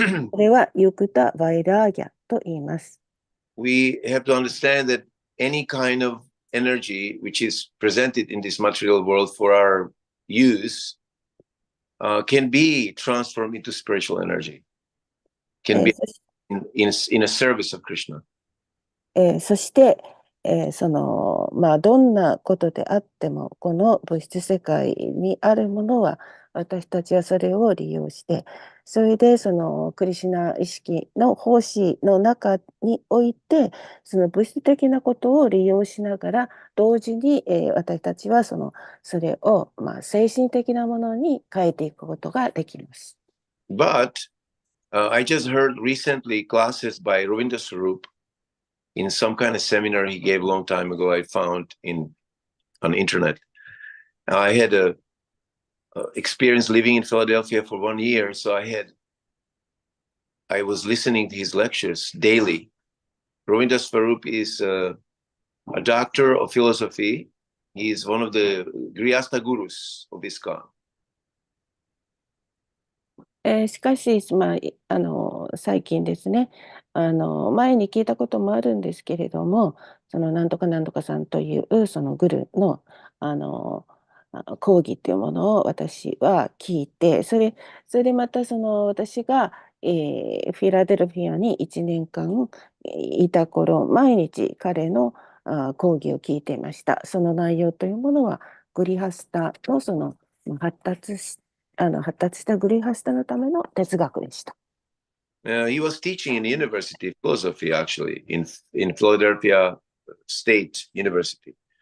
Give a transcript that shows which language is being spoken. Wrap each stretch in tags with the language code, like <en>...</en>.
<ja>これはユクタ・バイラーギャと言います。</ja> <en>We have to understand that any kind of energy which is presented in this material world for our use can be transformed into spiritual energy, can be in a service of Krishna.</en> <ja>そして、どんなことであっても、この物質世界にあるものは、私たちはそれを利用して、それでそのクリシュナ意識の奉仕の中において、その物質的なことを利用しながら、同時に、私たちはそれを、精神的なものに変えていくことができます。</ja> <en>But I just heard recently classes by Ravinder Swarup in some kind of seminar he gave a long time ago. I found on internet. I had a experience living in Philadelphia for 1 year, so I was listening to his lectures daily. Ravinder Swarup is a doctor of philosophy. He is one of the Grihastha gurus of ISKCON.</en> <ja>しかし、最近ですね、前に聞いたこともあるんですけれども、そのなんとかなんとかさんというそのグルの、講義っていうものを私は聞いて、それでまた私が、フィラデルフィアに1年間いた頃、毎日彼の講義を聞いていました。その内容というものは、グリハスタの発達したグリハスタのための哲学でした。</ja> <en>He was teaching in the University of Philosophy, actually, in Philadelphia State University.</en>